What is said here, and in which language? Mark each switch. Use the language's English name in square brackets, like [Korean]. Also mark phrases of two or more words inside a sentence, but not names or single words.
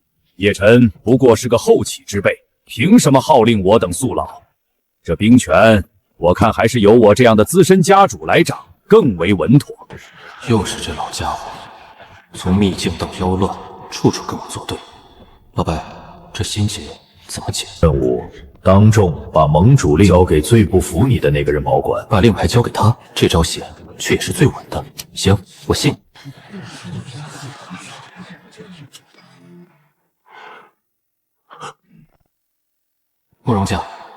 [Chinese] 葉晨不過是個後起之輩，憑什麼號令我等速老？這兵權，我看還是由我這樣的資深家主來掌，更為穩妥。又是這老家伙，從秘境到妖亂，處處跟我作對。老白，這心結怎麼解？任務。當眾把盟主令交給最不服你的那個人保管，把令牌交給他，這招險卻也是最穩的。行，我信。慕容家，